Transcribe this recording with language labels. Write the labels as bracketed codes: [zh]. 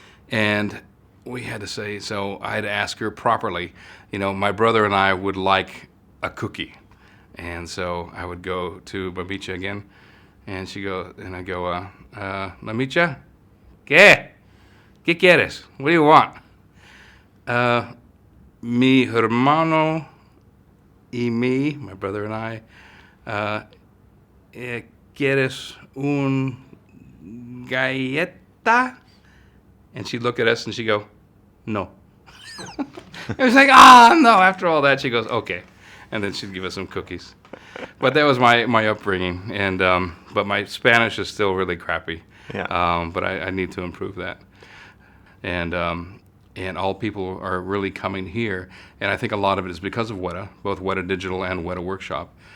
[en] And we had to say, so I had to ask her properly, my brother and I would like a cookie. And so I would go to Mamicha again, and I go, Mamicha, ¿qué? [es] ¿Qué quieres? [en] What do you want? [es] Mi hermano y me, [en] my brother and I, [es] ¿quieres un galleta? [en] And she'd look at us and she'd go, "No." It was like, no. After all that, she goes, "Okay." And then she'd give us some cookies. But that was my upbringing. And but my Spanish is still really crappy. Yeah. But I need to improve that. And all people are really coming here, and I think a lot of it is because of Weta, both Weta Digital and Weta Workshop.